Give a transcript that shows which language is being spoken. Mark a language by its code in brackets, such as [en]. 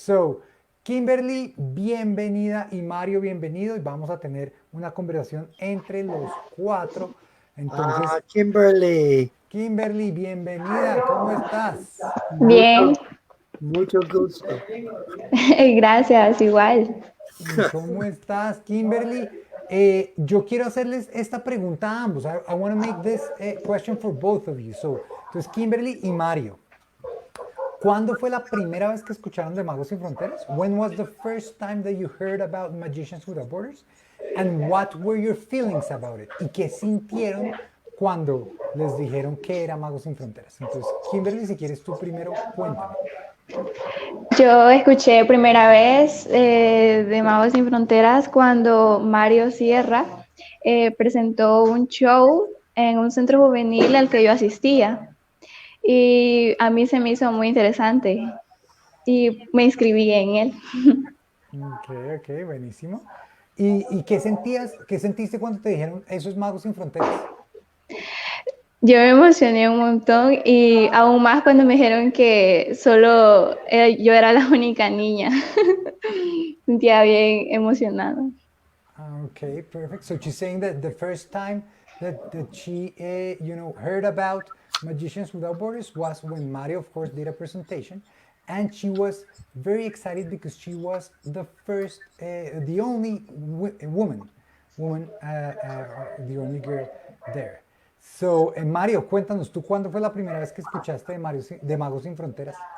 [es] So Kimberly, bienvenida, y Mario, bienvenido, y vamos a tener una conversación entre los cuatro. Entonces, Kimberly. Kimberly, bienvenida, ¿cómo estás? Bien, Mucho gusto. gracias, igual. ¿Cómo estás, Kimberly? Yo quiero hacerles esta pregunta a ambos. [en] I want to make this question for both of you. [es] So, entonces, Kimberly y Mario, ¿cuándo fue la primera vez que escucharon de Magos Sin Fronteras? [en] When was the first time that you heard about Magicians Without Borders? [es] And what were your feelings about it? ¿Y qué sintieron cuando les dijeron que era Magos Sin Fronteras? Entonces, Kimberly, si quieres tú primero, cuéntame. Yo escuché primera vez de Magos Sin Fronteras cuando Mario Sierra presentó un show en un centro juvenil al que yo asistía. Y a mí se me hizo muy interesante y me inscribí en él. Ok, buenísimo. ¿Y qué sentiste cuando te dijeron eso es Magos Sin Fronteras? Yo me emocioné un montón y aún más cuando me dijeron que solo yo era la única niña. Sentía bien emocionada. [en] Okay, perfect. So she's saying that the first time that she, heard about Magicians Without Borders was when Mario, of course, did a presentation, and she was very excited because she was the first, the only woman, the only girl there. [es] So, Mario, cuéntanos, ¿tú cuándo fue la primera vez que escuchaste de Magos Sin Fronteras?